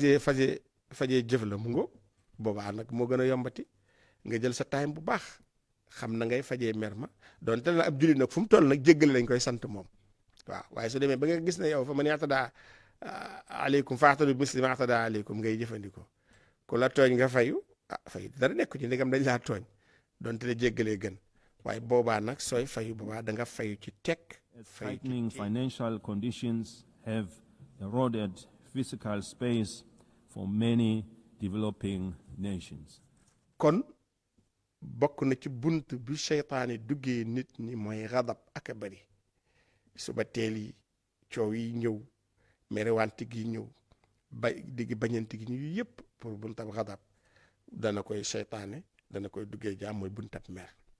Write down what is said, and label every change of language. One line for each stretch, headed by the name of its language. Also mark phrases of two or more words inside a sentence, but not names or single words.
Wolof: fajee jëf la mu ngo boobaa nag moo gën a yombati nga jël sa time bu baax xam na ngay fajee mer ma donte la ab jullit nag fu mu toll nag jéggale lañ koy sant moom waaw waaye su demee ba nga gis ne yow
Arabic: فمن اعتدى عليكم فاعتدوا بمثل ما اعتدى عليكم
Wolof: ngay jëfandikoo ku la tooñ nga fayu fayu dara nekku ci ndegam dañ laa tooñ donte la jéggalee gën waaye boobaa nag sooy fayu boobaa da nga fayu ci tekk.
English: Tightening financial conditions have eroded physical space for many developing nations.
Wolof: kon bokk na ci bunt bi seytaane duggee nit ñi mooy xadab ak a bari suba teel yi coow yi ñëw merewante gi ñëw diggi bañante gi ñëw yépp pour buntab xadab dana koy seytaane dana koy duggee jaam mooy buntab mer.